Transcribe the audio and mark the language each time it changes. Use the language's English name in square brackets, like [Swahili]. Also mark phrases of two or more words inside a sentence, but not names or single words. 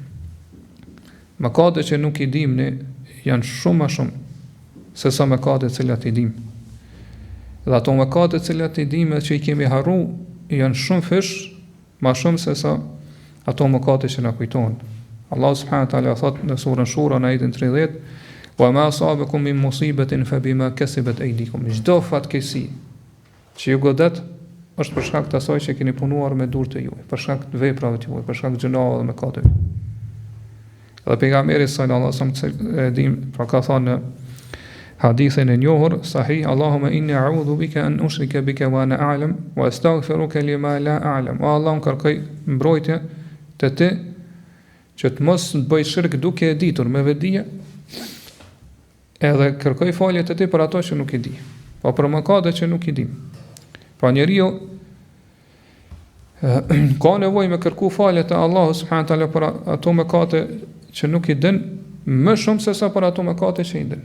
[Albanian] Mëkatet që nuk i dim ne janë shumë më shumë se sa mëkatet që cilat i dim. Dhe ato mëkatet që cilat i dim që i kemi harru janë shumë fish, më shumë se sa ato mëkatet që na kujtojnë. Allah [Arabic] سبحانه وتعالى [Albanian] thot në surën Shura në ajetin 30: [Arabic] "وما أصابكم من مصيبة فبما كسبت أيديكم." [Albanian] Çdo fatkeqësi që ju godet është për shkak të asaj që keni punuar me durët e juaj, për shkak të veprave të juaj, për shkak të gjunave dhe mëkateve. Dhe pejgamberi [Arabic] صلى الله عليه وسلم [Albanian] e dim, pra ka thënë në hadithin e njohur sahih: [Arabic] "اللهم إني أعوذ بك أن أشرك بك وأنا أعلم وأستغفرك لما لا أعلم." [Albanian] O Allah, kërkoj mbrojtje te ti që të mos të bëj shirk duke e ditur me vetdije, edhe kërkoj falje te ti për ato që nuk i di, po për mëkatet që nuk i dim. Pra njeriu ka nevojë me kërku falje te Allahu [Arabic] سبحانه وتعالى [Albanian] për ato mëkate që nuk i din, më shumë se sa për ato mëkate që i din.